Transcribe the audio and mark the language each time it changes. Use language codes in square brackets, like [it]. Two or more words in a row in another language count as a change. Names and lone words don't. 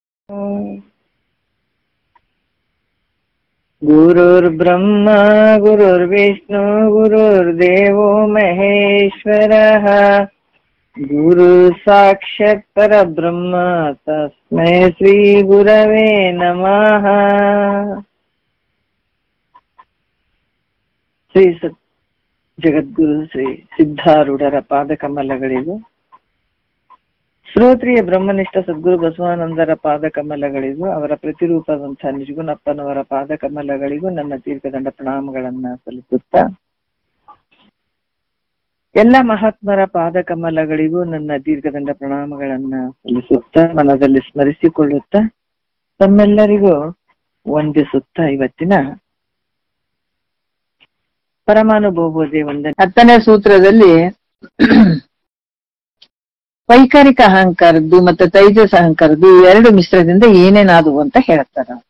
[sa] गुरुर्ब्रह्मा गुरुर्विष्णु गुरुर्देवो महेश्वरः गुरु साक्षात् परब्रह्म तस्मै श्री गुरवे नमः। [kn] ಶ್ರೀ ಜಗದ್ಗುರು ಶ್ರೀ ಸಿದ್ಧಾರೂಢರ ಪಾದಕಮಲಗಳಿಗೂ, ಶ್ರೋತ್ರಿಯ ಬ್ರಹ್ಮನಿಷ್ಠ ಸದ್ಗುರು ಬಸವಾನಂದರ ಪಾದಕಮಲಗಳಿಗೂ, ಅವರ ಪ್ರತಿರೂಪದಂತಹ ನಿಜಗುಣಪ್ಪನವರ ಪಾದಕಮಲಗಳಿಗೂ ನನ್ನ ದೀರ್ಘದಂಡ ಪ್ರಣಾಮಗಳನ್ನ ಸಲ್ಲಿಸುತ್ತಾ, ಎಲ್ಲ ಮಹಾತ್ಮರ ಪಾದಕಮಲಗಳಿಗೂ ನನ್ನ ದೀರ್ಘದಂಡ ಪ್ರಣಾಮಗಳನ್ನ ಸಲ್ಲಿಸುತ್ತಾ, ಮನದಲ್ಲಿ ಸ್ಮರಿಸಿಕೊಳ್ಳುತ್ತಾ, ತಮ್ಮೆಲ್ಲರಿಗೂ ವಂದಿಸುತ್ತಾ, ಇವತ್ತಿನ ಪರಮಾನುಭವೋದಯ ವಂದನೆ 10ನೇ ಸೂತ್ರದಲ್ಲಿ ವೈಕಾರಿಕ ಅಹಂಕಾರದ್ದು ಮತ್ತೆ ತೈಜಸ್ ಅಹಂಕಾರದ್ದು ಎರಡು ಮಿಶ್ರದಿಂದ ಏನೇನಾದವು ಅಂತ ಹೇಳ್ತಾರ.